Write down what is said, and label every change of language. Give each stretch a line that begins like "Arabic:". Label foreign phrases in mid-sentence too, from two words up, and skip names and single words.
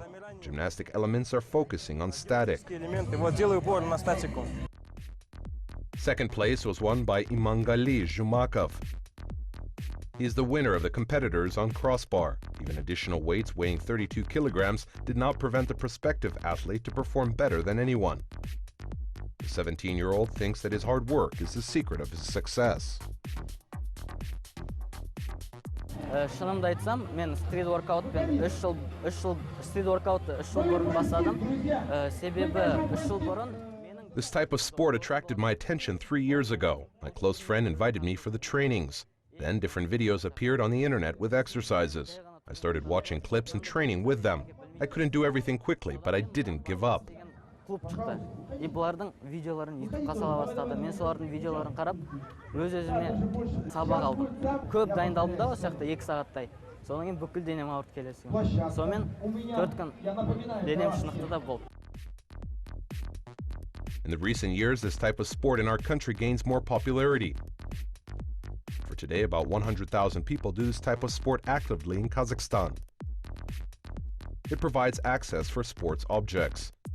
English: Gymnastic elements are focusing on static. Second place was won by Imangali Zhumakov. He is the winner of the competitors on crossbar. Even additional weights weighing 32 kilograms did not prevent the prospective athlete to perform better than anyone. The 17-year-old thinks that his hard work is the secret of his success.
Kazakh: Шынымды айтсам, мен
English: street workoutпен
Kazakh: 3 жыл
English: street workoutты
Kazakh: 3 жыл бұрын бастадым. Себебі 3 жыл бұрын
English: This type of sport attracted my attention 3 years ago. My close friend invited me for the trainings. Then different videos appeared on the internet with exercises. I started watching clips and training with them. I couldn't do everything quickly, but I didn't give up.
Kazakh: клуб шықты. И бұлардың видеоларын YouTube'қа сала бастады. Мен солардың видеоларын қарап, өз-өзіме сабақ алдым. Көп дайындалдым да осы жақта 2 сағаттай. Содан кейін бүкіл денем ауырып келесі күні. Сонымен 4 күн денем шынықтырды да болды.
English: In the recent years, this type of sport in our country gains more popularity. For today, about 100,000 people do this type of sport actively in Kazakhstan. It provides access for sports objects.